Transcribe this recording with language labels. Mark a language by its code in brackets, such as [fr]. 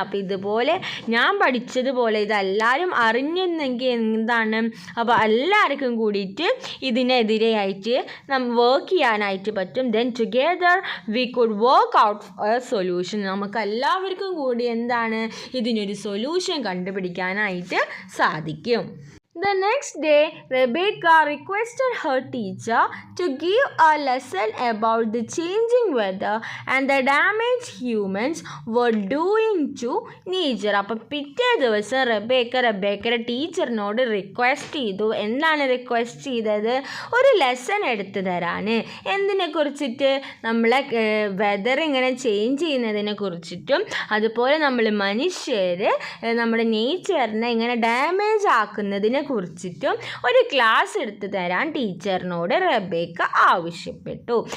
[ml] അപ്പോൾ ഇതുപോലെ ഞാൻ പഠിച്ചതുപോലെ ഇതെല്ലാവരും അറിഞ്ഞെന്നെങ്കിൽ എന്താണ്? അപ്പോൾ എല്ലാവർക്കും കൂടിയിട്ട് ഇതിനെതിരെയായിട്ട് വർക്ക് ചെയ്യാനായിട്ട് പറ്റും. [en] Then together we could work out a solution. [ml] നമുക്ക് എല്ലാവർക്കും കൂടി എന്താണ്? ഇതിനൊരു സൊല്യൂഷൻ കണ്ടുപിടിക്കാനായിട്ട് സാധിക്കും. [en] The next day, Rebecca requested her teacher to give a lesson about the changing weather and the damage humans were doing to nature. [ml] അപ്പോൾ പിറ്റേ ദിവസം റെബേക്കയുടെ ടീച്ചറിനോട് റിക്വസ്റ്റ് ചെയ്തു. എന്താണ് റിക്വസ്റ്റ് ചെയ്തത്? ഒരു ലെസൺ എടുത്തു തരാൻ. എന്തിനെ കുറിച്ചിട്ട്? നമ്മളെ വെതർ ഇങ്ങനെ ചേഞ്ച് ചെയ്യുന്നതിനെ കുറിച്ചിട്ടും അതുപോലെ നമ്മൾ മനുഷ്യർ നമ്മുടെ നേച്ചറിനെ ഇങ്ങനെ ഡാമേജ് ആക്കുന്നതിനെ കുറിച്ചിട്ടും ഒരു ക്ലാസ് എടുത്തു തരാൻ ടീച്ചറിനോട് റെബേക്ക ആവശ്യപ്പെട്ടു.